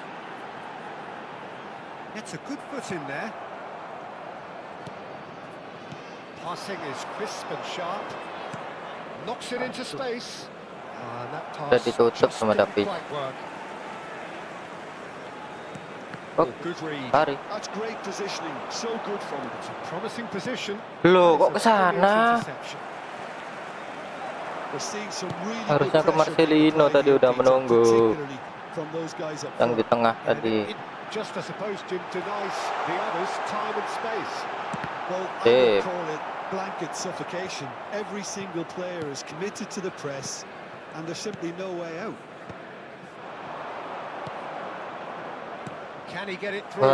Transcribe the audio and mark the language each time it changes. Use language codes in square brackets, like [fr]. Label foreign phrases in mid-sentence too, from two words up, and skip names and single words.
[en] Gets a good foot in there. Passing is crisp and sharp. Knocks it into space. And that pass [id] ditutup [en] just [id] sama [en] didn't David. quite work. Oh, Good read. [id] Dari. [en] That's great positioning. So good from him. It's a promising position. [id] Loh, kok [en] It's a brilliant [id] kesana? [en] interception. We're seeing some really [id] Harusnya [en] good [id] ke [en] pressure [id] Marcelino [en] from the [id] tadi [en] play [id] udah [en] here, Peter, [id] menunggu. [en] particularly from those guys up [id] Yang di [en] front. [id] tengah [en] And [id] tadi. [en] it just, I suppose, denies the others time and space. Well, I Dave. would call it blanket suffocation. Every single player is committed to the press, and there's simply no way out. Can he get it through?